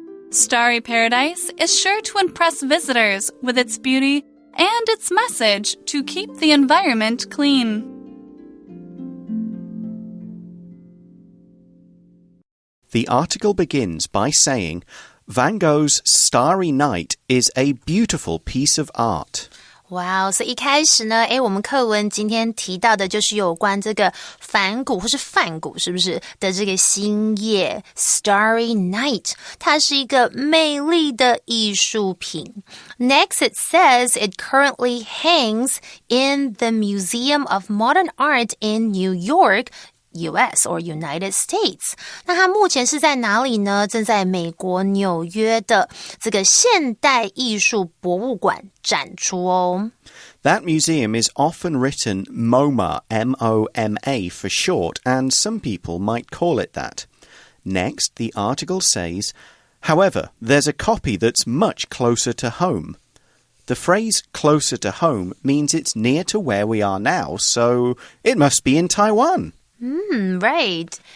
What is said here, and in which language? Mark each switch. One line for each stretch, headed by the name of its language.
English: Starry Paradise is sure to impress visitors with its beauty and its message to keep the environment clean. The article begins by saying, Van Gogh's Starry Night is a beautiful piece of art.
Chinese: 哇，所以一开始呢，我们课文今天提到的就是有关这个梵谷或是梵谷是不是的这个星夜 Starry Night， 它是一个美丽的艺术品。
English: Next it says it currently hangs in the Museum of Modern Art in New York,US or United States.
Chinese: 那它目前是在哪里呢？正在美国纽约的这个现代艺术博物馆展出哦。
English: That museum is often written MoMA, M-O-M-A for short, and some people might call it that. Next, the article says, however, there's a copy that's much closer to home. The phrase closer to home means it's near to where we are now, so it must be in Taiwan.Right.